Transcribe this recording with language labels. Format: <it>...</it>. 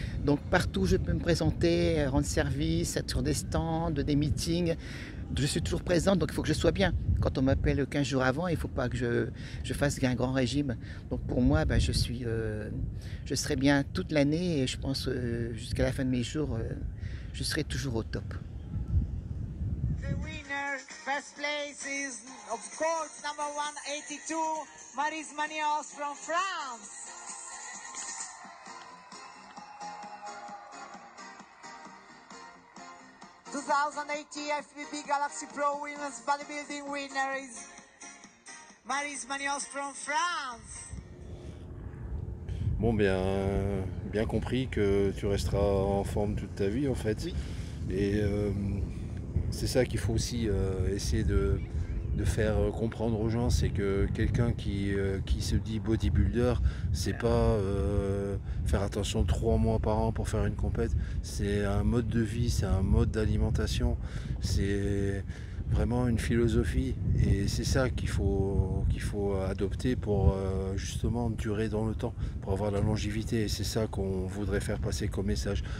<fr>Donc partout je peux me présenter, rendre service, être sur des stands, des meetings. Je suis toujours présente, donc il faut que je sois bien. Quand on m'appelle 15 jours avant, il ne faut pas que je fasse un grand régime. Donc pour moi, ben, je serai bien toute l'année et je pense jusqu'à la fin de mes jours, je serai toujours au top.</fr> <en>The winner, first place is, of course, number 182, Maryse Manios from France. The 2018 FBB Galaxy Pro Women's Bodybuilding winner is Maryse Manios from France.</en> <fr>Bon, bien compris que tu resteras en forme toute ta vie en fait. Oui. Et c'est ça qu'il faut aussi essayer de faire comprendre aux gens, c'est que quelqu'un qui se dit bodybuilder, c'est pas faire attention 3 mois par an pour faire une compète, c'est un mode de vie, c'est un mode d'alimentation, c'est vraiment une philosophie et c'est ça qu'il faut adopter pour justement durer dans le temps, pour avoir la longévité et c'est ça qu'on voudrait faire passer comme message.</fr>